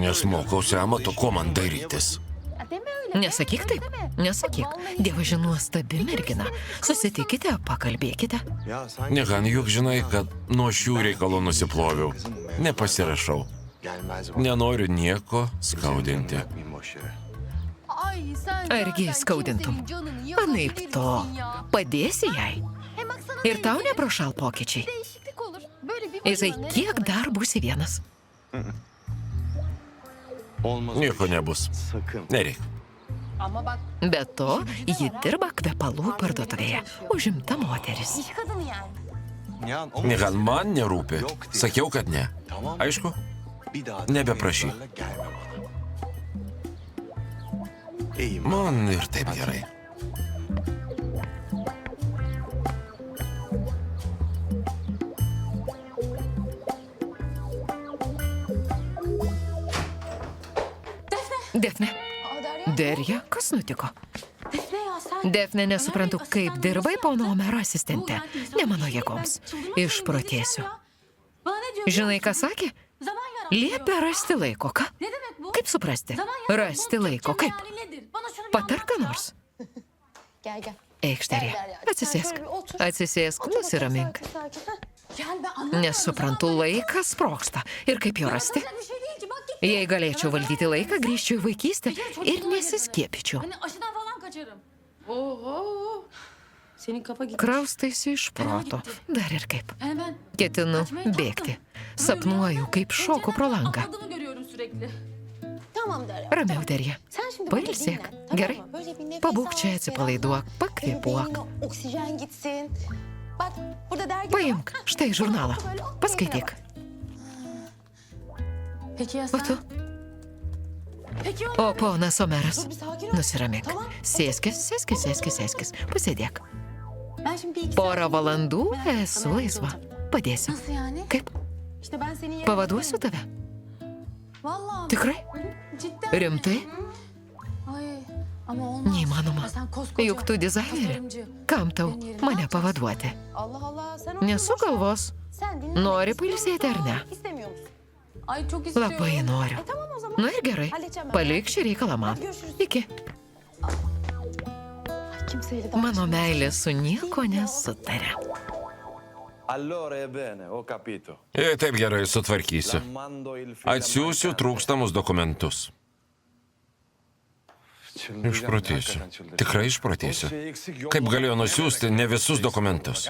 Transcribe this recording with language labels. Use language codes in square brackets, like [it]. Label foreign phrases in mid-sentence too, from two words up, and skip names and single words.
[lt] Nes mokausi amato, ko man darytis. [tr] Ya deme öyle. [lt] Nesakyk taip, nesakyk. Dievaži nuostabi mergina. Susitikite, pakalbėkite. [tr] Ya sen [lt] Negan, juk žinai, kad nuo šių reikalų nusiploviau. Nepasirašau. [tr] gelmez bu. [lt] Nenoriu nieko skaudinti. [tr] Yapmayayım boş yere. Ay sen [lt] Argi [tr] zaten [lt] skaudintum. [tr] kimsenin canını [lt] Anaip to. [tr] yakabilirsin ya. [lt] Padėsi jai. [tr] Hem baksana [lt] Ir tau [tr] belki [lt] neprošal pokyčiai. [tr] değişiklik olur. Böyle bir [lt] Izai, [tr] başına nereye [lt] kiek [tr] kadar? [lt] dar būsi vienas? [tr] Olmaz. [lt] Nieko nebus. [tr] Sakın. [lt] Nereik. [tr] Ama bak [lt] Be to, ji dirba kvepalų parduotuvėje. Užimta moteris. [tr] iş kadını yani. Nihan, o [lt] Negan, man nerūpi. [tr] Yok diye. [lt] Sakiau, kad ne. [tr] Tamam. [lt] Aišku? [tr] Bir daha [lt] Nebeprašyk. [tr] mevzularla gelme bana. İyiyim. [lt] Man ir taip gerai. Defne. [tr] Aa Derya. [lt] Derja, kas nutiko? [tr] Defne ya sen. Defne, [lt] nesuprantu, kaip dirbai pono Omero asistente. Ne mano jėgoms. Išprotėsiu. [tr] Bana ne diyor? [lt] Žinai, ką sakė? [tr] Zaman yaratıyor. [lt] Liepia rasti laiko, ką? [tr] Ne demek bu? [lt] Kaip suprasti? [tr] Zaman yaratıyor. [lt] Rasti laiko, [tr] Türkçe [lt] kaip? [tr] meali nedir? Bana şunu bir [lt] Patark ką [tr] anlatsana. [lt] nors. [tr] Gel gel. [lt] Eikš, Derja. Atsisėsk. Atsisėsk, nusiramink. [tr] Gel ben anlamadım. [lt] Nesuprantu, laikas sproksta. Ir kaip jo rasti? [tr] Anlatacak bir şey değil ki. Bak git [lt] Jei galėčiau valdyti laiką, grįžčiau į vaikystę ir nesiskiepyčiau. [tr] Hani aşıdan falan kaçarım. Oho. Senin kafa gitti. [lt] Kraustaisi iš proto. Dar ir kaip. [tr] Yani ben [lt] Ketinu bėgti. Sapnuoju, kaip šoku pro langą. [tr] adımı görüyorum sürekli. Tamam Derya. [lt] Ramiau Derija. [tr] Sen şimdi böyle [lt] Pailsėk. [tr] dinlen, tamam [lt] Gerai. [tr] mı? Böyle bir nefes [lt] Pabūk čia, [tr] al, [lt] atsipalaiduok, [tr] ferah. [lt] pakvėpuok. [tr] Beynine oksijen gitsin. Bak burada dergi [lt] Paimk, [tr] var. [lt] štai žurnalą. [tr] Böyle, oh, [lt] Paskaityk. [tr] keyfine Peki ya [lt] O [tr] sen? [lt] tu? [tr] Peki ya [lt] O ponas Omeras. [tr] Dur bir sakin ol. [lt] Nusiramink. [tr] Tamam. [lt] Sėskis. Pasėdėk. [tr] Ben şimdi bir iki [lt] Porą [tr] saat- [lt] valandų [tr] Merak etme, [lt] esu [tr] sana [lt] laisva. [tr] yardımcı olacağım. [lt] Padėsiu. [tr] Nasıl yani? [lt] Kaip? [tr] İşte ben senin yerine... [lt] Pavaduosiu tave? [tr] Vallahi. [lt] Tikrai? [tr] Cidden. [lt] Rimtai? [tr] Ay ama olmaz. [lt] Neįmanoma. [tr] Ya sen koskoca [lt] Juk tu dizainerė. [tr] tasarımcı. [lt] Kam tau [tr] Benim yerime [lt] mane [tr] ne yapacaksın? [lt] pavaduoti? [tr] Allah Allah sen onu [lt] Nesu [tr] boş ver. [lt] galvos. [tr] Sen dinle. [lt] Nori [tr] İstiyor [lt] pailsėti ar ne? [tr] musun? İstemiyor musun? Ay çok istiyorum. [lt] Labai noriu. [tr] Tamam o zaman. [lt] Na ir gerai. [tr] Halledeceğim ben. [lt] Palik šį reikalą man. [tr] Hadi görüşürüz. [lt] Iki. [tr] Ay, kimseyle daha [lt] Mano meilė su nieko nesutarė. [it] Allora è bene, ho capito. [lt] Jei taip gerai sutvarkysiu. [it] Mando il figlio [lt] Atsiųsiu [it] mancante. [lt] trūkstamus dokumentus. [tr] Çıldıracağım, [lt] Išprotėsiu. [tr] hakikaten çıldıracağım. [lt] Tikrai išprotėsiu. Kaip galėjo nusiųsti ne visus dokumentus?